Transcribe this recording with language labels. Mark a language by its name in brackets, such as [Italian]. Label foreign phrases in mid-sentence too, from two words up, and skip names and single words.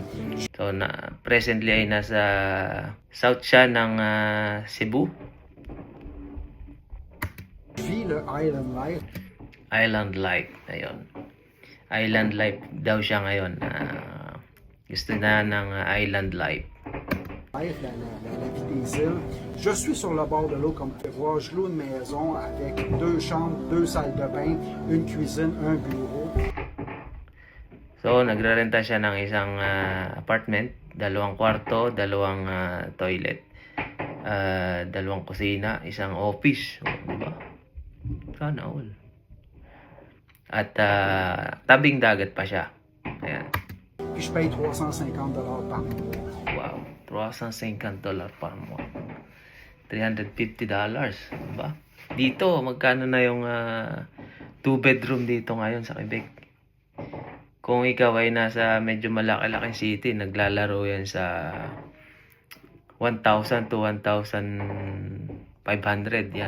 [Filipino] So, presently ay nasa south siya ng Cebu. [French] Je vis le [English] Island Life. Island life, [Filipino] ayun. [English] Island life [Filipino] daw siya ngayon. Gusto na ng [English] island life. [French] La vie des îles. Je suis sur le bord de l'eau, comme vous pouvez voir. Je loue une maison avec 2 chambres, 2 salles de bain, une cuisine, un bureau. [Filipino] So, nagrerenta siya ng isang apartment, 2 kwarto, 2 toilet, 2 kusina, isang office, di ba? Sana all. At tabing dagat pa siya. Ayan. [French] Puis je paye $350 par mois. [Filipino] Wow, $350 par month. $350, diba? Dito, magkano na yung 2-bedroom dito ngayon sa Quebec? Kung ikaw ay nasa medyo malaki-laking city, naglalaro yan sa 1,000 to 1,500 yan.